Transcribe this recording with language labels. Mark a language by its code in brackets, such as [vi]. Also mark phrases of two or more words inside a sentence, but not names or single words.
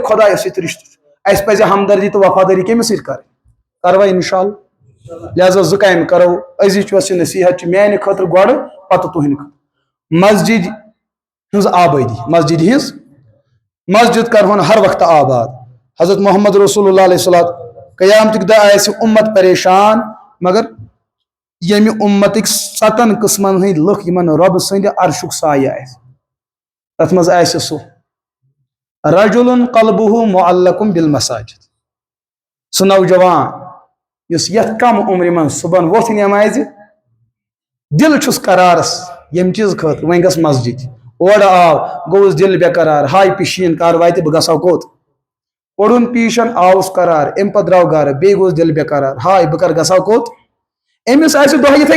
[ks] خۄدایس سۭتۍ رشتہٕ چھُ اَسہِ پزِ ہمدردی تہٕ وفادٲری کٔمِس سۭتۍ کرٕنۍ کروا [ar] انشاء اللہ [ks] لہٰذا 2 کامہِ کرو أزِچ یۄس یہِ نصیحت چھِ میانہِ خٲطرٕ گۄڈٕ پتہٕ تُہنٛدِ خٲطرٕ مسجد ہٕنٛز آبٲدی مسجد کرہون ہر وقتہٕ آباد حضرت محمد رسول اللہ علیہ الصلوۃ قیامتٕکۍ دۄہ آسہِ اُمت پریشان مگر ییٚمہِ اُمتٕکۍ 7 قٕسمن ہٕنٛدۍ لُکھ یِمن رۄبہٕ سٕنٛدِ عرشُک سایہِ آسہِ تتھ منٛز آسہِ سُہ [ar] رجُلٌ قلبُہ معلقٌ بالمساجد [ks] سُہ نوجوان یُس یتھ کم عمرِ منٛز صبحن ووٚتھ نٮ۪مازِ دِل چھُس قرارس ییٚمہِ چیٖز خٲطرٕ وۄنۍ گژھ مسجد اورٕ آو گوٚوُس دِل بے قرار ہاے پِشیٖن کر واتہِ بہٕ گژھو کوٚت پوٚرُن پیٖشن آوُس قرار امہِ پتہٕ درٛاو گرٕ بیٚیہِ گوٚوُس دِل بے قرار ہاے بہٕ کر گژھو کوٚت أمِس آسہِ دۄہ یِتھٕے